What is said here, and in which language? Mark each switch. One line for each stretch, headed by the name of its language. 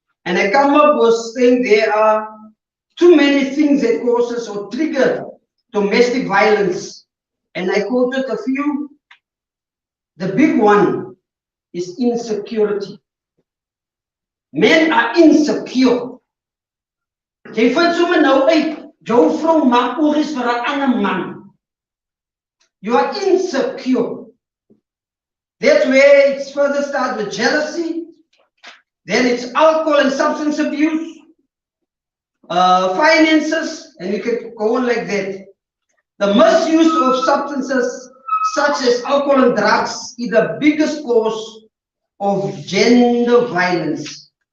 English: And I come up with saying there are too many things that causes or trigger domestic violence. And I quoted a few. The big one is insecurity. Men are insecure.
Afrikaans: Jy vind sommer nou uit, jou vrou maak oor is vir 'n ander man.
English: You are insecure. That's where it's further start with jealousy. Then it's alcohol and substance abuse, finances, and you can go on like that. The misuse of substances such as alcohol and drugs is the biggest cause of gender violence.